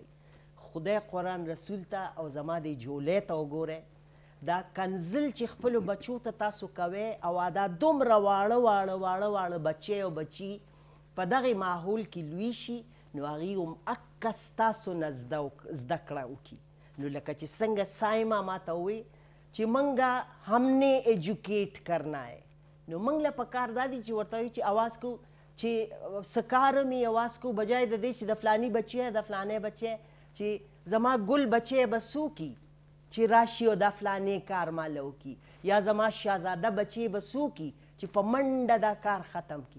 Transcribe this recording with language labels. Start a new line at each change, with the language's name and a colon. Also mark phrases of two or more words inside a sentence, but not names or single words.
Pashto: خدای قرآن رسول ته او زما د جولۍ ته وګورئ، دا کنزل چې خپلو بچو ته تاسو کوئ او دا دومره واړه واړه واړه واړه بچی او بچي په دغې ماحول کې لوی شي نو هغوی هم اکه ستاسو نه زده کړه وکړي. نو لکه چې څنګه سایما ما ته ووایي چې موږ هم
Urdu: نے ایجوکیټ کرنا ہے،
Pashto: نو موږ له پکار دا دي چې ورته وایو چې اواز کوو چې څه کار مې اواز کوو بجای د دې چې د فلاني بچی د فلانی بچی چې زما ګل بچی به څوکي چې راشي او دا فلانی کار ماله وکړي، یا زما شهزاده بچی به څوکي چې په منډه دا کار ختم کړي.